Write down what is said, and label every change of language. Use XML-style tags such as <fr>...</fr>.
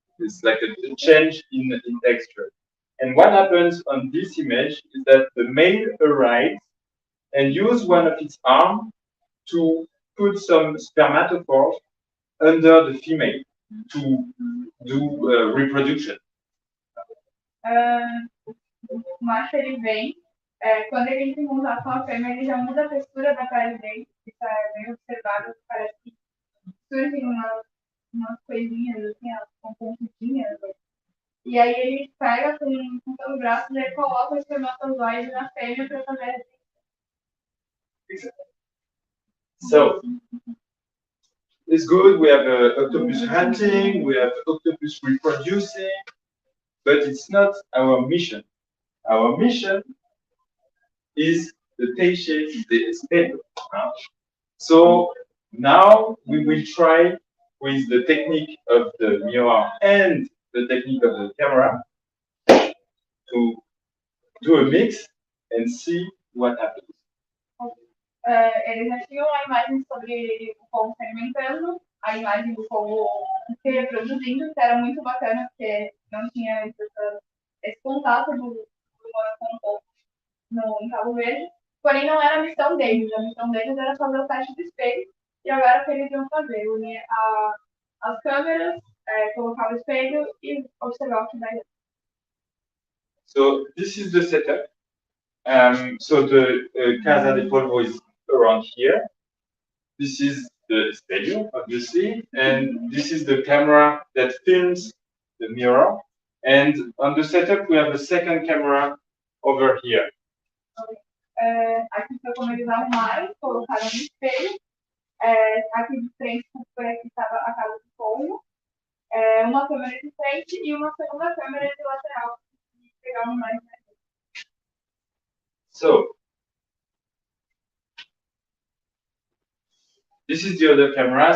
<en>It's like a change in texture. And what happens on this image is that the male arrives and use one of its arms to put some spermatophores under the female to do reproduction.</en> <pt>O macho ele vem, quando ele entra em contato com a fêmea, ele já muda a textura da pele dele. Isso é bem observável, parece que surgem umas coisinhas assim, com pontinhas. E aí ele pega com todo o braço e ele coloca o espermatozoide na fêmea para fazer a reprodução.</pt> <en>So it's good. We have octopus hunting, we have octopus reproducing, but it's not our mission. Our mission is the teixe de espelho. So now we will try with the technique of the mirror and the technique of the camera to do a mix and see what happens.</en> <pt>Eles já tinham a imagem sobre o povo se alimentando, a imagem do povo se reproduzindo, que era muito bacana, porque não tinha esse contato do humano com o povo em Cabo Verde. Porém, não era a missão deles. A missão deles era fazer o teste do espelho. E agora o que eles iam fazer? Unir as câmeras, colocar o espelho e observar o que vai dar.</pt> <en>So this is the setup. So the Casa de Polvo is around here. This is the espelho, obviously, and this is the camera that films the mirror. And on the setup, we have a second camera over here.</en> <pt>Aqui foi como eles arrumaram, colocaram no espelho. Aqui de frente, por aqui estava a casa do povo. Uma câmera de frente e uma segunda câmera de lateral. Pegar uma imagem.</pt> <en>So this is the other camera.</en>